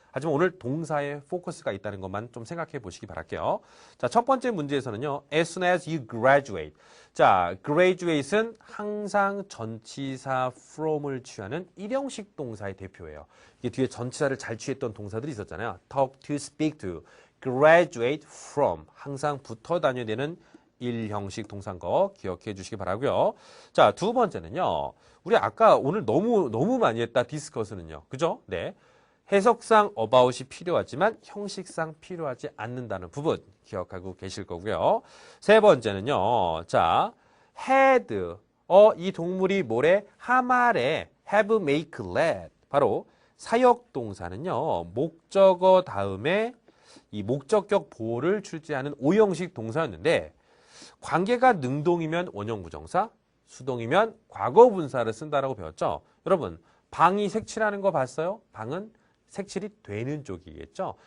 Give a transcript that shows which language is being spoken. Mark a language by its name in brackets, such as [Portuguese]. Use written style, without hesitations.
[Korean] 하지만 오늘 동사에 포커스가 있다는 것만 좀 생각해 보시기 바랄게요. 자, 첫 번째 문제에서는요. [English] As soon as you graduate. [Korean] 자, graduate은 항상 전치사 from을 취하는 일형식 동사의 대표예요. 이게 뒤에 전치사를 잘 취했던 동사들이 있었잖아요. [English] talk to, speak to, graduate from. [Korean] 항상 붙어 다녀야 되는 일형식 동사인 거 기억해 주시기 바라고요. 자, 두 번째는요. 우리 아까 오늘 너무 많이 했다. 디스커스는요. 그죠? 네. 해석상 about이 필요하지만 형식상 필요하지 않는다는 부분 기억하고 계실 거고요. 세 번째는요. 자, had. 이 동물이 뭐래? 하말에 have, make, let. 바로 사역 동사는요. 목적어 다음에 이 목적격 보호를 출제하는 오형식 동사였는데 관계가 능동이면 원형 부정사, 수동이면 과거 분사를 쓴다라고 배웠죠. 여러분, 방이 색칠하는 거 봤어요? 방은 색칠이 되는 쪽이겠죠.